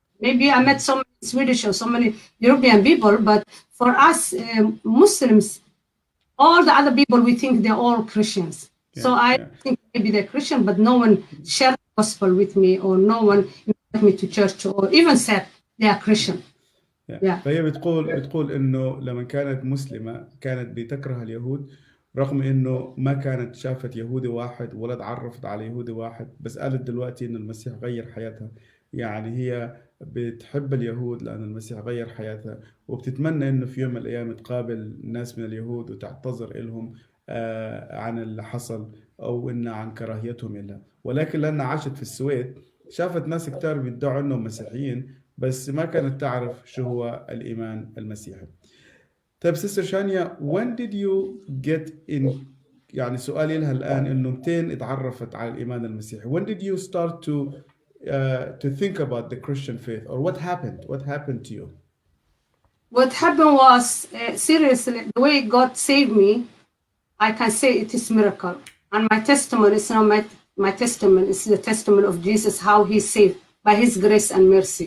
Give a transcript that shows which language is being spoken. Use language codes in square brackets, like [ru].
[en] Maybe I met so many Swedish or so many European people, but for us Muslims, all the other people, we think they're all Christians. So I think maybe they're Christian, but no one shared the gospel with me, or no one invited me to church, or even said they are Christian. [ar] فهي بتقول إنه لما كانت مسلمة كانت بتكره اليهود، رغم إنه ما كانت شافت يهودي واحد ولا تعرفت على يهودي واحد، بس قالت دلوقتي إن المسيح غير حياتها. يعني هي بتحب اليهود لأن المسيح غير حياتها، وبتتمنى إنه في يوم من الأيام تقابل ناس من اليهود وتعتذر لهم عن اللي حصل، أو إن عن كراهيتهم لها. ولكن لأنها عاشت في السويد شافت ناس كتير بيدعوا إنهم مسيحيين، بس ما كانت تعرف شو هو الإيمان المسيحي. طيب [en] Sister Shania, when did you get in [ar] يعني سؤالي لها الآن إنه متين اتعرفت على الإيمان المسيحي. [en] When did you start to think about the Christian faith, or what happened? What happened to you? What happened was, seriously, the way God saved me, I can say it is miracle. And my testimony is not my testimony, it's the testimony of Jesus, how he saved by his grace and mercy.